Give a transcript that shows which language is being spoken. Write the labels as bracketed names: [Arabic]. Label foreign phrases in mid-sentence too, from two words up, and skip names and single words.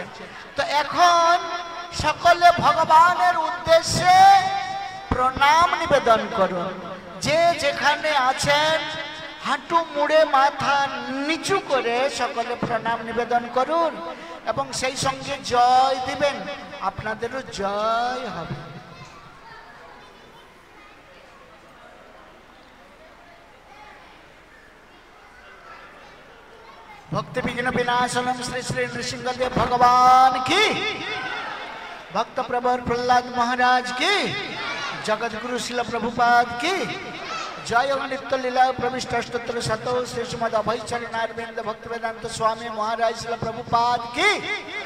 [Bangla] তো এখন সকলে ভগবানের উদ্দেশ্যে প্রণাম নিবেদন করুন। যে যেখানে আছেন হাঁটু মুড়ে মাথা নিচু করে সকলে প্রণাম নিবেদন করুন এবং সেই সঙ্গে জয় দিবেন, আপনাদেরও জয় হবে। [Hindi] भक्ति विघ्न विनाशनम श्री श्री नृसिंहदेव भगवान की, भक्त प्रवर प्रहलाद महाराज की, जगत गुरु शिल प्रभुपाद की जय। नित्य लीला प्रविष्ट अष्टोत्तर शतो श्री श्रीमद अभय चरणारविंद भक्त वेदांत स्वामी महाराज शिल प्रभुपाद की।